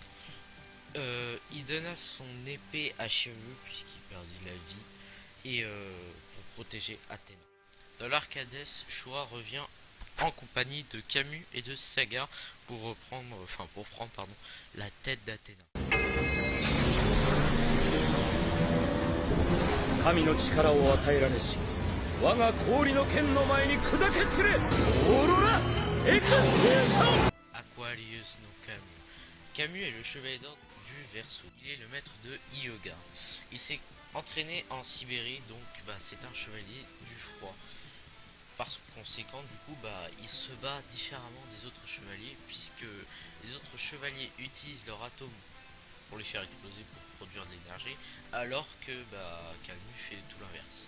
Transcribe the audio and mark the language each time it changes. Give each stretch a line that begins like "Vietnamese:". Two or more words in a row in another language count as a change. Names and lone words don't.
French: Il donna son épée à Chiru puisqu'il perdit la vie et pour protéger Athéna. Dans l'Arcades, Shura revient en compagnie de Camus et de Saga pour prendre la tête d'Athéna.
Japanese: 神の力を与えられし我が氷の剣の前に砕け散れオーロラエクスキューション
French: Aquarius no Camus, Camus est le chevalier d'or du Verseau. Il est le maître de Hyuga. Il s'est entraîné en Sibérie, donc c'est un chevalier du froid. Par conséquent, du coup, il se bat différemment des autres chevaliers, puisque les autres chevaliers utilisent leur atome pour les faire exploser, pour produire de l'énergie, alors que Camus fait tout l'inverse.